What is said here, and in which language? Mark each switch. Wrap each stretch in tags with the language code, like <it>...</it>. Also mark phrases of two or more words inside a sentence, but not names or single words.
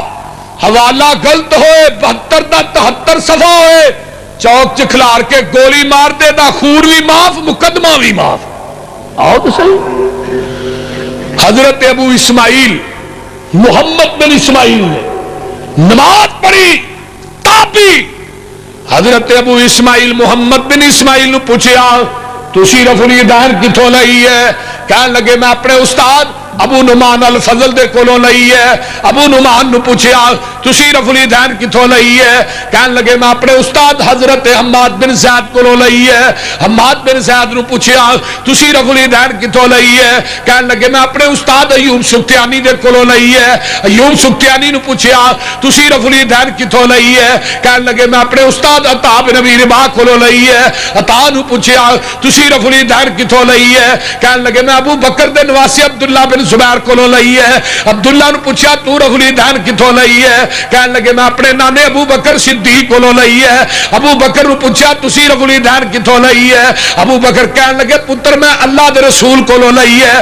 <pa>حوالہ غلط ہوئے 72 دا 73 صفحہ ہوئے چوک چکھلار کے گولی مار دے دا خور بھی معاف مقدمہ بھی معاف. آؤ تو صحیح. حضرت ابو اسماعیل محمد بن اسماعیل نے نماز پڑھی تابی. حضرت ابو اسماعیل محمد بن اسماعیل نے پوچھا تسی رفع الیدین کتھوں لئی ہے؟ کہنے لگے میں اپنے استاد ابو نعمان الفضل دے کولوں لئی ہے. ابو نعمان نے پوچھا تسی رفع الیدین کتھوں لئی ہے؟ کہنے لگے میں اپنے استاد حضرت حماد بن زید کولوں لئی ہے. حماد بن زید نے پوچھا تسی رفع الیدین کتھوں لئی ہے؟ کہنے لگے میں اپنے استاد ایوب سختیانی دے کولوں لئی ہے. ایوب سختیانی نے پوچھا تسی رفع الیدین کتھوں لئی ہے؟ کہنے لگے میں اپنے استاد عطا بن ابی رباح کولوں لئی ہے. عطا نے پوچھا تسی رفع الیدین کتھوں لئی ہے؟ کہنے لگے میں ابو بکر دے نواسی عبداللہ بن زبیر کو لئی ہے. عبداللہ نے پوچھا تو رفع الیدین کتوں لئی ہے؟ کہنے لگے میں اپنے نانے ابو بکر صدیق کو لئی ہے. ابو بکر نے پوچھا تسی رفع الیدین کتوں لئی ہے؟ ابو بکر کہنے لگے پتر میں اللہ دے رسول کو لئی ہے.</pa>